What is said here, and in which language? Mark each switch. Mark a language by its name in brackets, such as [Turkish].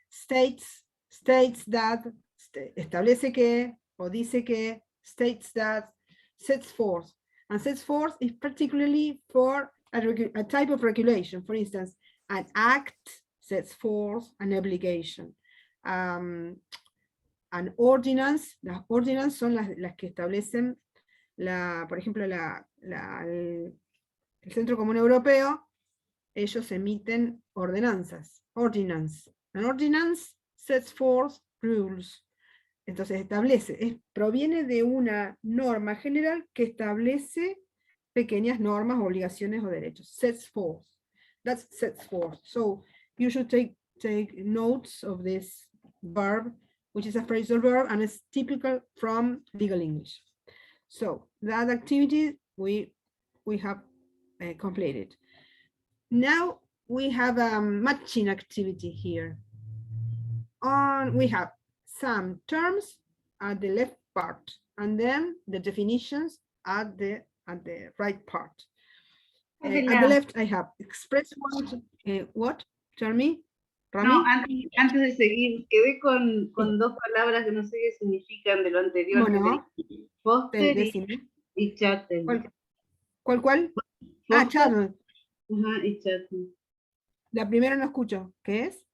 [English] States that, [Spanish] establece que, o dice que, [English] states that, sets forth. And sets forth is particularly for a type of regulation. For instance, an act sets forth an obligation. [Spanish] An ordinance, las ordinances son las que establecen, por ejemplo, el Centro Común Europeo, ellos emiten ordenanzas, ordinance. [English] An ordinance sets forth rules. [Spanish] Entonces proviene de una norma general que establece pequeñas normas, obligaciones o derechos. [English] Sets forth. That's sets forth. So you should take notes of this verb, which is a phrasal verb and it's typical from legal English. So that activity we have completed. Now we have a matching activity here. We have some terms at the left part, and then the definitions at the right part. At the left, I have express warranty. What? Tell me, Rami? [Spanish] No, antes de seguir, quedé con dos palabras que no sé qué significan de lo anterior. Bueno, Foster y chattel. ¿Cuál? Ah, chattel. Ajá, y chattel. La primera no escucho. ¿Qué es?